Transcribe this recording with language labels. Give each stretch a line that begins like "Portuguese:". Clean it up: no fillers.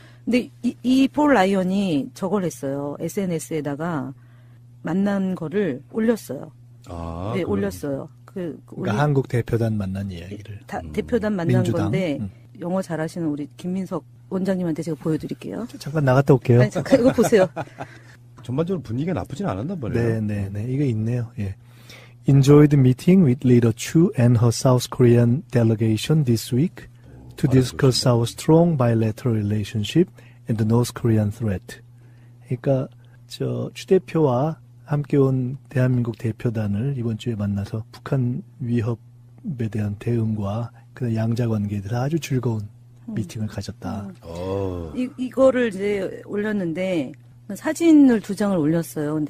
Korean: 근데 이 폴 라이언이 저걸 했어요. SNS에다가 만난 거를 올렸어요. 아, 네, 그럼. 올렸어요. 그러니까 한국 대표단 만난 이야기를. 대표단 만난 민주당. 건데 영어 잘하시는 우리 김민석 원장님한테 제가 보여드릴게요. 잠깐 나갔다 올게요. 아니, 잠깐 이거 보세요. 전반적으로 분위기가 나쁘진 않았나 보네요. 네. 이거 있네요. 예.
English: Enjoyed meeting with Leader Chu and her South Korean delegation this week to discuss our strong bilateral relationship and the North Korean threat.
Korean: 그러니까 추 대표와 함께 온 대한민국 대표단을 이번 주에 만나서 북한 위협에 대한 대응과 그 양자 관계에 대해서 아주 즐거운 미팅을 가졌다. 이거를 이제 올렸는데 사진을 2장을 올렸어요.